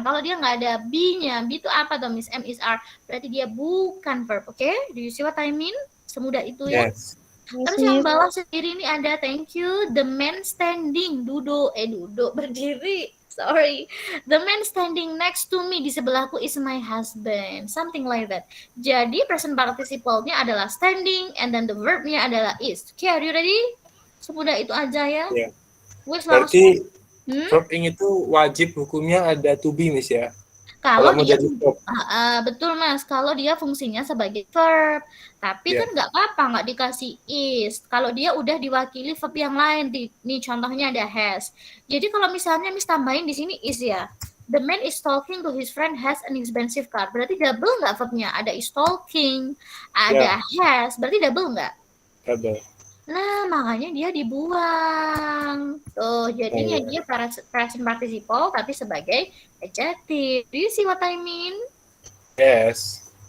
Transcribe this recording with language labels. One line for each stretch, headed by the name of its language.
Indonesian: Kalau dia nggak ada be-nya, be itu apa tuh, Miss?
English: M is are.
Indonesian: Berarti dia bukan verb, oke?
English: Do you see what I mean?
Indonesian: Semudah itu ya.
English: Yes.
Indonesian: Terus yang bawah sendiri ini ada
English: thank you. The man standing,
Indonesian: duduk, berdiri.
English: Sorry. The man standing next to me,
Indonesian: di sebelahku
English: is my husband. Something like that.
Indonesian: Jadi present participle-nya adalah standing and then the verb-nya adalah is.
English: Okay, are you ready?
Indonesian: Semudah itu aja ya.
English: Yeah. Wes
Indonesian: Berarti langsung. verb ing itu wajib hukumnya ada to be, Miss ya. Kalau Kalau mau dia jadi verb. betul Mas, kalau dia fungsinya sebagai verb, tapi
English: Yeah.
Indonesian: kan nggak apa-apa nggak dikasih is. Kalau dia udah diwakili verb yang lain, nih contohnya ada has. Jadi kalau misalnya Miss tambahin di sini is ya,
English: The man is talking to his friend has an expensive car.
Indonesian: Berarti double nggak verbnya? Ada is talking, ada has. Berarti double nggak? Double. Nah, makanya dia dibuang. Tuh, jadinya dia present participle tapi sebagai adjective.
English: Do you see what I mean? Yes.